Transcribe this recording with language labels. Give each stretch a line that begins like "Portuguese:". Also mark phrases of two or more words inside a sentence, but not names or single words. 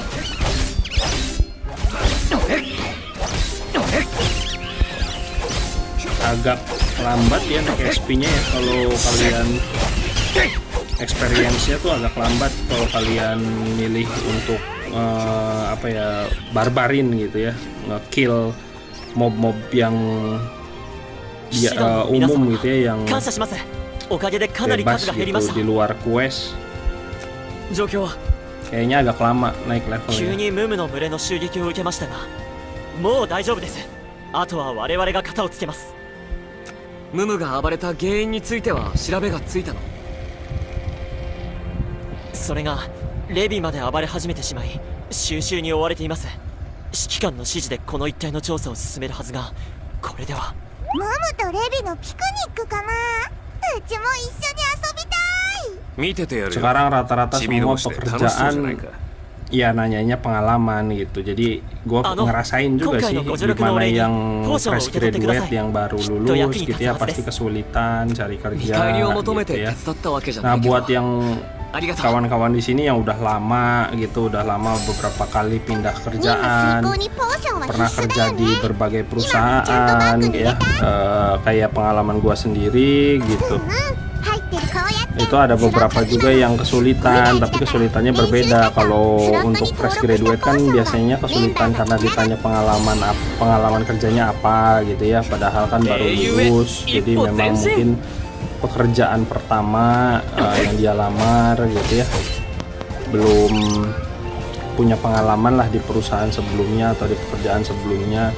Indonesian: Agak lambat ya naik XP-nya ya kalau kalian, experience-nya tuh agak lambat kalau kalian milih untuk apa ya, barbarin gitu ya, nge-kill mob-mob yang umum gitu ya, yang bebas gitu di luar quest. Kayaknya agak lama naik levelnya.
Japanese: ムムが暴れた原因については調べがついたの？それがレビまで暴れ始めてしまい収集に追われています。指揮官の指示でこの一帯の調査を進めるはずが、これでは。ムムとレビのピクニックかな？うちも一緒に遊びたい。見ててやるよ。
Indonesian: Sekarang rata-rata
Japanese: チビ
Indonesian: semua
Japanese: 同士で楽しそうじゃない
Indonesian: pekerjaan
Japanese: か。
Indonesian: ya nanyanya pengalaman gitu. Jadi gue ngerasain juga sih gimana yang
English: fresh graduate
Indonesian: yang baru lulus gitu ya, pasti kesulitan cari kerja gitu ya. Nah buat yang kawan-kawan di sini yang udah lama gitu, udah lama beberapa kali pindah
Japanese: 任務
Indonesian: kerjaan,
Japanese: 遂行にポーションは
Indonesian: pernah
Japanese: 必須
Indonesian: kerja
Japanese: だよ
Indonesian: di
Japanese: ね。
Indonesian: berbagai perusahaan ya, kayak pengalaman gua sendiri gitu.
Japanese: 入ってるこうやって
Indonesian: Itu ada beberapa juga yang kesulitan, tapi kesulitannya berbeda. Kalau untuk
English: fresh graduate
Indonesian: kan biasanya kesulitan karena ditanya pengalaman kerjanya apa gitu ya, padahal kan baru lulus, jadi memang mungkin pekerjaan pertama yang dia lamar gitu ya, belum punya pengalaman lah di perusahaan sebelumnya atau di pekerjaan sebelumnya.